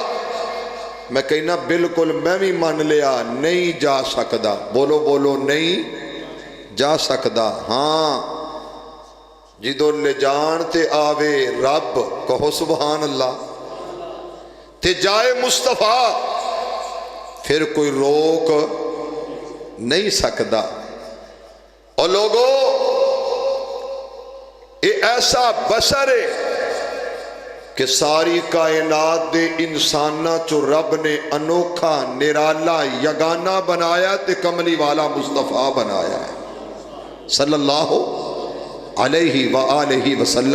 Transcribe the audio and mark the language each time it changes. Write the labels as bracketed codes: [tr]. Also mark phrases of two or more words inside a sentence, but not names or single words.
[pa] میں کہنا بالکل میں بھی مان لیا، نہیں جا سکدا. بولو بولو، نہیں جا سکدا. ہاں جدوں لے جان تے آوے رب، کہو سبحان اللہ، تے جائے مصطفیٰ، پھر کوئی روک نہیں سکدا. [ur] اور لوگو یہ ایسا بشر ہے کہ [pa] ساری کائنات دے انسانہ چو رب نے انوکھا نرالا یگانہ بنایا تے کملی والا مصطفیٰ بنایا ہے [ar] صلی اللہ علیہ وآلہ وسلم.